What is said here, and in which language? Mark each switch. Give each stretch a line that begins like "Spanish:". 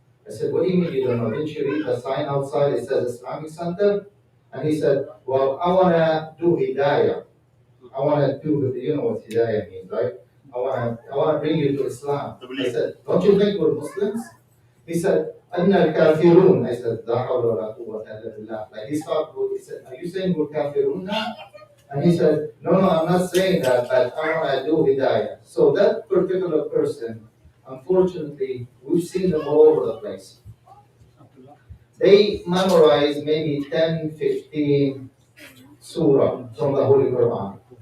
English: I said, what do you mean you don't know? Didn't you read the sign outside? It says Islamic Center. And he said, well, I want to do hidayah. I want to do, you know what hidayah means, right? I want to bring you to Islam. I said, don't you think we're Muslims?
Arabic: He said, أَنَّا الْكَافِرُونَ. I said, لَا حَوْلَ وَلَا قُوَّةَ إِلَّا بِاللَّهِ.
English: Like he stopped, he said, are you saying we're kafirun now? And he said, no, I'm not saying that, but I want to do hidayah. So that particular person, unfortunately, we've seen them all over the place. They memorize maybe 10, 15 surah from the Holy Quran.